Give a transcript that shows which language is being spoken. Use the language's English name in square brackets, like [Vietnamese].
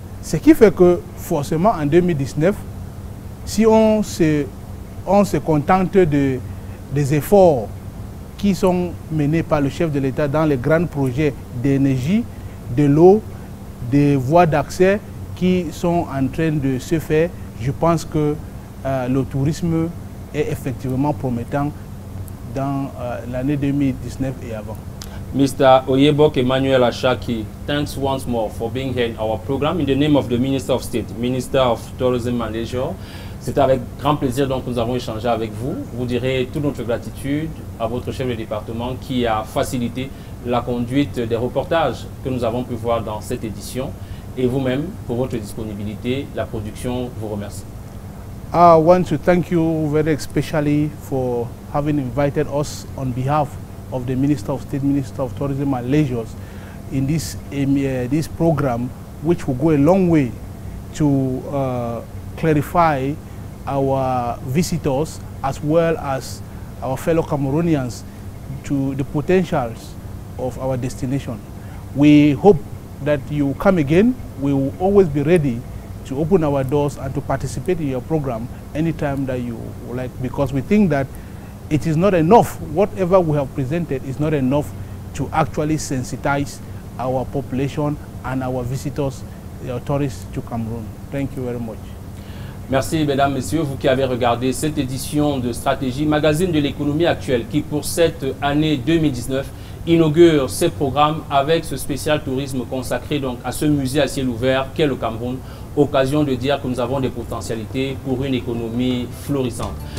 [French] Ce qui fait que forcément en 2019, si on se contente des efforts qui sont menés par le chef de l'État dans les grands projets d'énergie, de l'eau, des voies d'accès qui sont en train de se faire, je pense que le tourisme est effectivement promettant dans l'année 2019 et avant. [English] Mr. Oyebok Emmanuel Ashaki, thanks once more for being here in our program. In the name of the Minister of State, Minister of Tourism and Leisure, [French] c'est avec grand plaisir donc que nous avons échangé avec vous. Vous direz toute notre gratitude à votre chef de département qui a facilité la conduite des reportages que nous avons pu voir dans cette édition. Et vous-même, pour votre disponibilité, la production vous remercie. [English] I want to thank you very especially for having invited us on behalf of the Minister of State, Minister of Tourism and Leisure in this program, which will go a long way to clarify our visitors as well as our fellow Cameroonians to the potentials of our destination. We hope that you come again. We will always be ready to open our doors and to participate in your program anytime that you like, because we think that it is not enough. Whatever we have presented is not enough to actually sensitize our population and our visitors, tourists to Cameroon. Thank you very much. [French] Merci mesdames, messieurs, vous qui avez regardé cette édition de Stratégie, magazine de l'économie actuelle, qui pour cette année 2019 inaugure ces programmes avec ce spécial tourisme consacré donc à ce musée à ciel ouvert qu'est le Cameroun. Occasion de dire que nous avons des potentialités pour une économie florissante.